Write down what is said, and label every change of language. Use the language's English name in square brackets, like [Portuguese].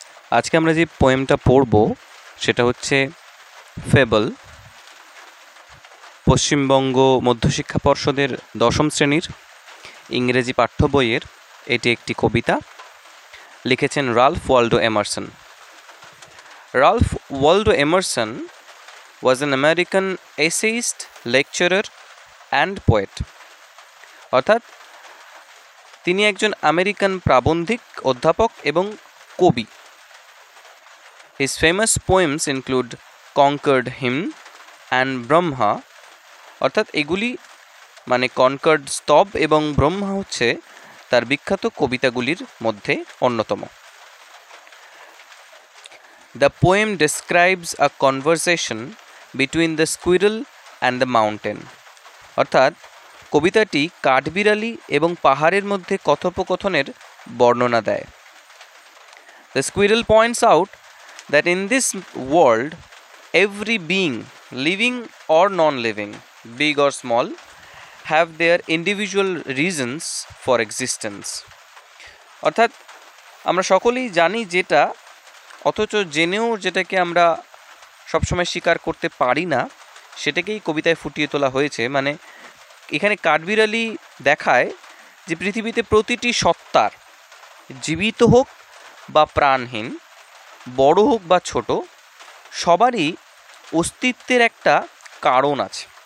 [Bangla] আজকে আমরা যে পোয়েমটা পড়ব সেটা হচ্ছে ফেবল, পশ্চিমবঙ্গ মধ্যশিক্ষা পর্ষদের ১০ম শ্রেণীর ইংরেজি পাঠ্য বইয়ের এটি একটি কবিতা। লিখেছেন Ralph Waldo Emerson. [English] Ralph Waldo Emerson was an American essayist, lecturer and poet। [Bangla] অর্থাৎ তিনি একজন আমেরিকান প্রাবন্ধিক, অধ্যাপক এবং কবি। [English] His famous poems include Conquered Hymn and Brahma। [Bangla] অর্থাৎ এগুলি মানে কনকার্ড স্তব এবং ব্রহ্মা হচ্ছে তার বিখ্যাত কবিতাগুলির মধ্যে অন্যতম। [English] The poem describes a conversation between the squirrel and the mountain। [Bangla] অর্থাৎ কবিতাটি কাঠবিড়ালি এবং পাহাড়ের মধ্যে কথোপকথনের বর্ণনা দেয়। [English] The squirrel points out that in this world every being, living or non-living, big or small, have their individual reasons for existence। [Bangla] অর্থাৎ আমরা সকলেই জানি যেটা, অথচ জেনেও যেটাকে আমরা সবসময় স্বীকার করতে পারি না, সেটাকেই কবিতায় ফুটিয়ে তোলা হয়েছে। মানে এখানে কাঠবিড়ালি দেখায় যে পৃথিবীতে প্রতিটি সত্তার, জীবিত হোক বা প্রাণহীন, বড় হোক বা ছোট, সবারই অস্তিত্বের একটা কারণ আছে।